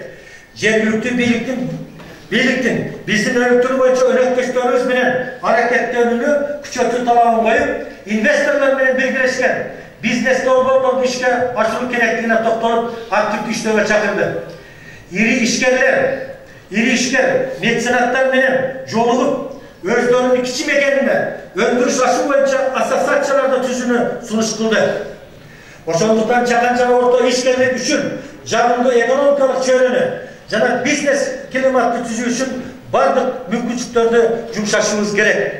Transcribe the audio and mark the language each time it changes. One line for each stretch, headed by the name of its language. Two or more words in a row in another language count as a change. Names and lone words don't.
Kyrgyz: Жергиликтүү бийликтин биздин өнүктүрүү боюнча өнөктөштөрүбүз менен аракеттенүүнү күчөтүү талабын коюп, инвесторлор менен биргелешкен бизнес долбоорлорду ишке ашыруу керектигине токтолуп, активдүү иштөөгө чакырды. Ири ишкер, mecenattар менен жолугуп, өздөрүнүн кичи мекенинде өндүрүш ашуу боюнча ассоциацияларды түзүүнү сунуш кылды. Ошондуктан жакын жана орто ишкерлик үчүн жагымдуу экономикалык чөйрөнү жана бизнес климатты түзүү үчүн бардык мүмкүнчүлүктөрдү жумшашыбыз керек.